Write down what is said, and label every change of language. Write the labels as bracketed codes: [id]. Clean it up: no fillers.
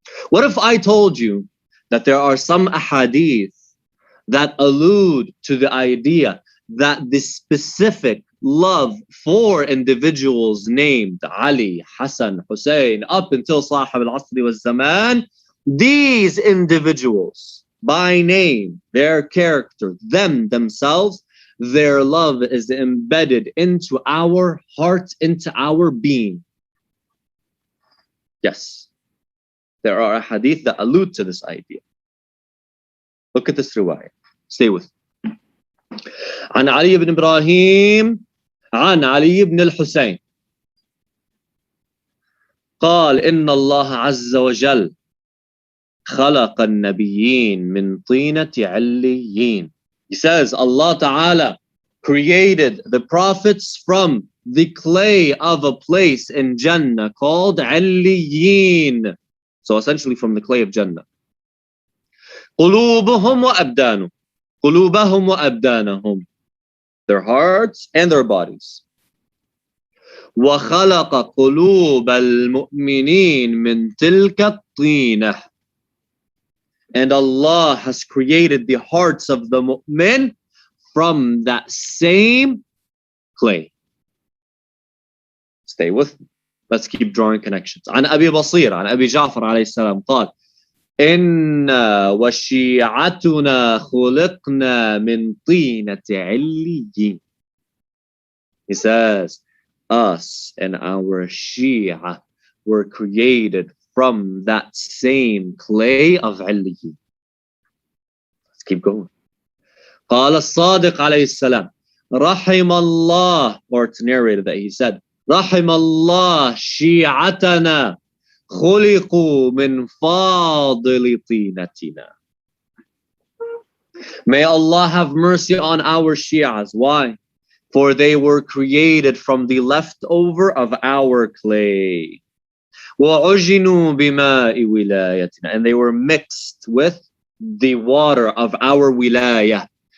[en] What if I told you that there are some ahadith that allude to the idea that the specific love for individuals named Ali, Hassan, Hussain, up until Sahib al-Asri wal-Zaman, these individuals by name, their character, themselves, their love is embedded into our heart, into our being. Yes, there are hadith that allude to this idea. Look at this riwayah. Stay with me. [ar] عن علي بن إبراهيم عن علي بن الحسين قال إن الله عز وجل خلق النبيين من طينة عليين. [en] He says Allah Ta'ala created the prophets from the clay of a place in Jannah called Alliyin. So essentially from the clay of Jannah. [ar] قلوبهم وأبدانهم. قلوبهم وأبدانهم. [en] Their hearts and their bodies. [ar] وخلق قلوب المؤمنين من تلك الطينة. [en] And Allah has created the hearts of the mu'min from that same clay. Stay with me. Let's keep drawing connections. [ar] عن أبي بصير عن أبي جعفر عليه السلام قال إنا وشيعتنا خلقنا من طينة عليين. [en] He says, us and our Shia were created from that same clay of Alliyin. Let's keep going. [ar] قال الصادق عليه السلام رحم الله, [en] or it's narrated that he said, [ar] رحم الله شيعتنا خلقوا من فاضل طينتنا. [en] May Allah have mercy on our Shias. Why? For they were created from the leftover of our clay. [ar] وَعُجِنُوا بِمَاءِ وِلَايَتِنَا. [en] And they were mixed with the water of our wilayah.